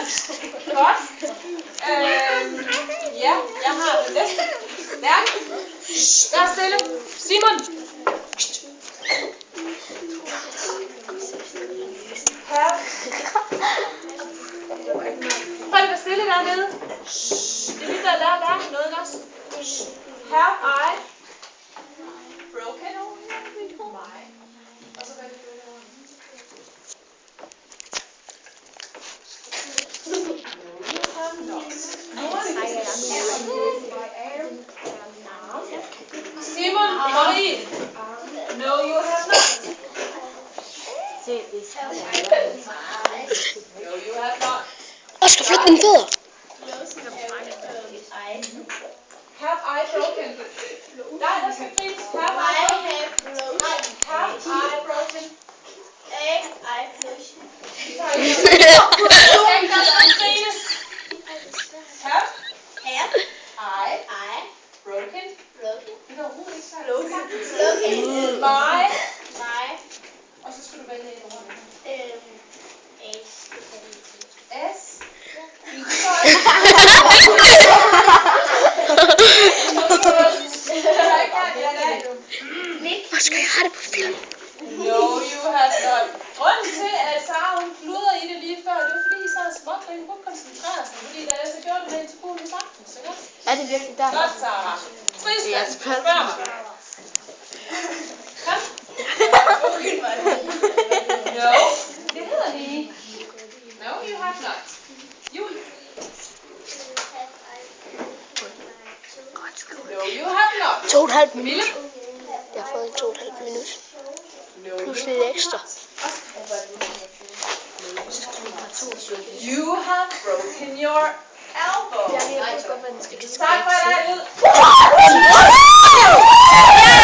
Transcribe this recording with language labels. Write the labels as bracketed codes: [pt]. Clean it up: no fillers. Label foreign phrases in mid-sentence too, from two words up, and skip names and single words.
[da] Godt. Ja, jeg har det næste. Lærke. Vær stille. Simon. Her. Prøv at være stille dernede. Det er lige der lærer Lærke noget også. [en] Have I broken my? [da] Og så hvad er det derovre? Simon, Marie. [en] No, you have not. No, you have not. [da] Oscar, flyt dine fødder. [en] Have I broken? [da] Nej, der skal kriges. [en] Have I broken? Have I broken? Have I broken? [da] Det er overhovedet ikke svært. My. Og så skal du vælge et ord. S. Oscar, jeg har det på film. [en] No, you have not. [da] Grunden til, at Sara hun kludrede i det lige før, det var fordi I sad småt, og I kunne koncentrere sig, fordi da jeg så gjorde det med en telefon i sammen, så godt. Er det virkelig der? Godt, Sara. Fristand, spørg mig. Kom. No, det hedder det ikke. [en] No, you have not. Julie. No, you have not. [da] 2,5 minut. Mille. Jeg har fået 2,5 minut. No, Plus lidt ekstra. [en] You have broken your elbow. [da] Jeg ved ikke, hvad man skal Tak for i dag.